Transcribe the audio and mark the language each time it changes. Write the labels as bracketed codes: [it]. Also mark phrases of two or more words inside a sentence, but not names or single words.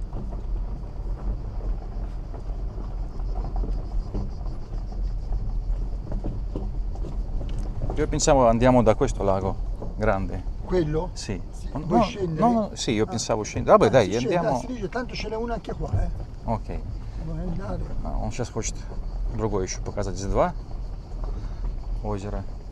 [it] Io pensavo andiamo da questo lago grande. Quello? Sì. No, Vuoi scendere? no, sì, io pensavo scendere. Vabbè, dai, Si scende, andiamo. si dice, tanto ce n'è una anche qua, [ru] Окей. [it] Vuoi andare? [ru] Он сейчас хочет другое еще показать. Здесь два озера.